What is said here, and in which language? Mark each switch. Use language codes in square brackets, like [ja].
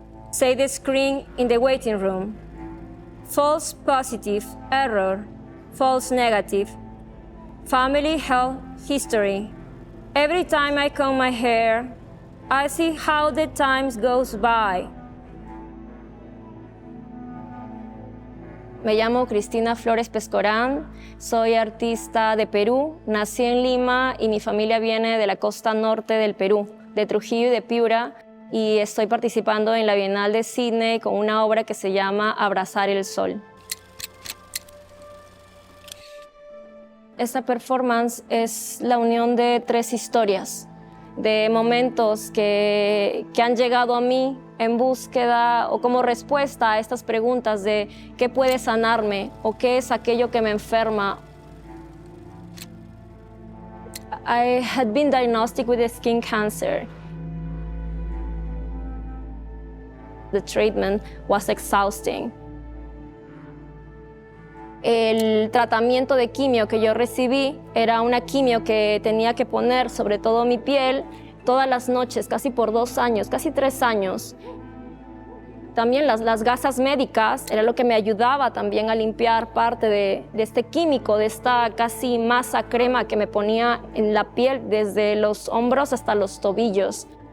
[en] Say the screen in the waiting room. False positive, error, false negative. Family health history. Every time I comb my hair, I see how the time goes by. [es] Me llamo Cristina Flores Pescorán, soy artista de Perú, nací en Lima y mi familia viene de la costa norte del Perú, de Trujillo y de Piura, y estoy participando en la Bienal de Sydney con una obra que se llama Abrazar el Sol. Esta performance es la unión de 3 historias, de momentos que han llegado a mí en búsqueda o como respuesta a estas preguntas de qué puede sanarme o qué es aquello que me enferma. [en] I had been diagnosed with skin cancer. The treatment was exhausting. [es] El tratamiento de quimio que yo recibí era una quimio que tenía que poner sobre todo mi piel todas las noches, casi por 2 años, casi 3 años. También las gasas médicas era lo que me ayudaba también a limpiar parte de este químico, de esta casi masa crema que me ponía en la piel desde los hombros hasta los tobillos.